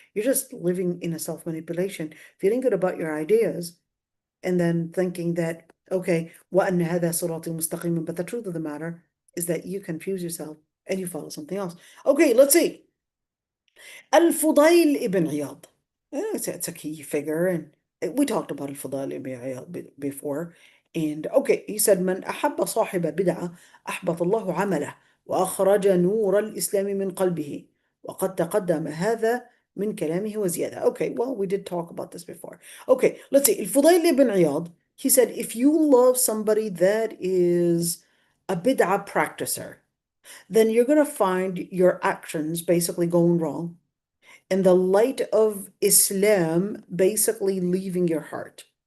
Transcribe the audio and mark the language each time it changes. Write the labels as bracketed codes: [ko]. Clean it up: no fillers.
[en] You're just living in a self-manipulation, feeling good about your ideas, and then thinking that, okay, [ar] وَأَنَّ هَذَا صِرَاطِي مُسْتَقِيمًا. [en] But the truth of the matter is that you confuse yourself and you follow something else. Okay, let's see. Al-Fudayl ibn Iyad. It's a key figure, and we talked about الفضائل ibn Iyad before. And okay, he said [ar] من أحب صاحب بدعة أحبط الله عمله وأخرج نور الإسلام من قلبه وقد تقدم هذا من كلامه وزيادة. [en] Okay, well, we did talk about this before. Okay, let's see. الفضيل ibn Iyad, he said, if you love somebody that is a bid'ah practicer, then you're going to find your actions basically going wrong and the light of Islam basically leaving your heart.